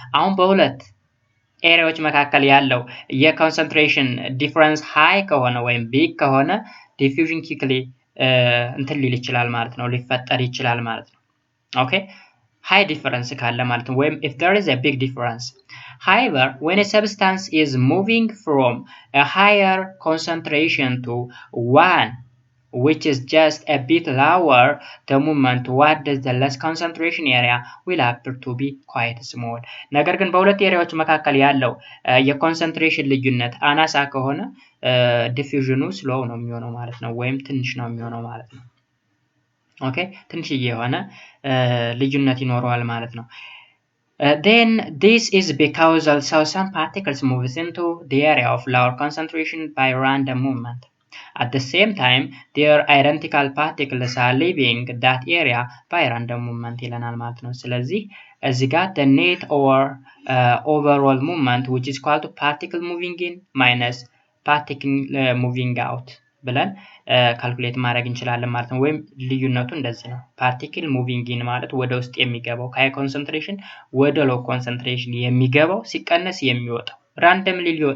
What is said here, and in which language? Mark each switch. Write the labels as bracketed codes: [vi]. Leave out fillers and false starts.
[am] አሁን በሁለት ኤሪያዎች መካከል ያለው የኮንሰንትሬሽን ዲፈረንስ ሃይ ከሆነ ወይም ቢግ ከሆነ ዲፊውዥን ኪክሊ እንትን ሊል ይችላል ማለት ነው፣ ሊፈጠር ይችላል ማለት ነው። ኦኬ ሃይ ዲፈረንስ ካለ ማለት ነው ወይም [en] if there is a big difference. However, when a substance is moving from a higher concentration to one which is just a bit lower, the movement towards the less concentration area will appear to be quite small. [am] ነገር ግን በሁለት ኤሪያዎች መካከል ያለው የኮንሰንትሬሽን ልዩነት አናሳ ከሆነ ዲፊውዥኑ ስሎው ነው የሚሆነው ማለት ነው ወይም ትንሽ ነው የሚሆነው ማለት ነው። ኦኬ ትንሽዬ የሆነ ልዩነት ይኖረዋል ማለት ነው። [en] Then this is because also some particles moves into the area of lower concentration by random movement. At the same time, their identical particles are leaving that area by random movement [am] ይለናል ማለት ነው። ስለዚህ እዚህ ጋር [en] the net or overall movement which is called particle moving in minus particle moving out [am] ብለን ካልኩሌት ማድረግ እንችላለን ማለት ነው። ወይም ልዩነቱ እንደዚህ ነው። ፓርቲክል ሙቪንግ ኢን ማለት ወደ ውስጥ የሚገባው ከሃይ ኮንሰንትሬሽን ወደ ሎው ኮንሰንትሬሽን የሚገባው ሲቀነስ የሚወጣው ራንደምሊ